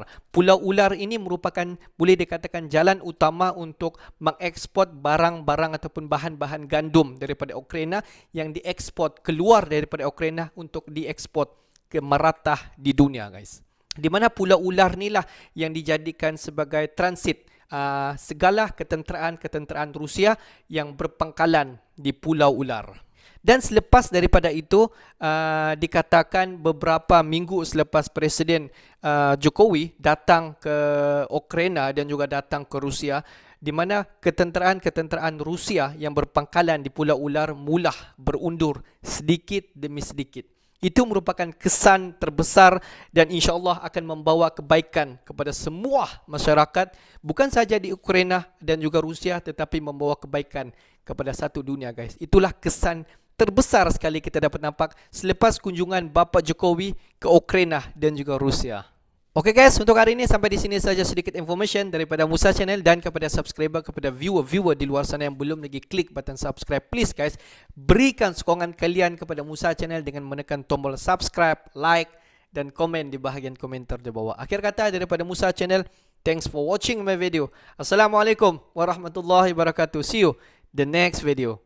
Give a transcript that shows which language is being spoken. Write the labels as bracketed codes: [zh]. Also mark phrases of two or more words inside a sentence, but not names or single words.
[ms] Pulau Ular ini merupakan, boleh dikatakan, jalan utama untuk mengekspor barang-barang ataupun bahan-bahan gandum daripada Ukraina yang diekspor keluar daripada Ukraina untuk diekspor ke merata di dunia guys. Di mana Pulau Ular inilah yang dijadikan sebagai transit segala ketenteraan Rusia yang berpangkalan di Pulau Ular. Dan selepas daripada itu, dikatakan beberapa minggu selepas Presiden Jokowi datang ke Ukraina dan juga datang ke Rusia, di mana ketenteraan Rusia yang berpangkalan di Pulau Ular mula berundur sedikit demi sedikit. Itu merupakan kesan terbesar dan insya-Allah akan membawa kebaikan kepada semua masyarakat, bukan saja di Ukraina dan juga Rusia, tetapi membawa kebaikan kepada satu dunia, guys. Itulah kesan terbesar sekali kita dapat nampak selepas kunjungan Bapak Jokowi ke Ukraina dan juga Rusia. Oke guys, untuk hari ini sampai di sini saja sedikit information daripada Musa Channel, dan kepada subscriber, kepada viewer di luar sana yang belum lagi klik [en] button subscribe, please guys, [ms] berikan sokongan kalian kepada Musa Channel dengan menekan tombol [en] subscribe, like [ms] dan komen di bahagian komentar di bawah. Akhir kata daripada Musa Channel, [en] thanks for watching my video. [ar] السلام عليكم ورحمة الله وبركاته. [en] See you the next video.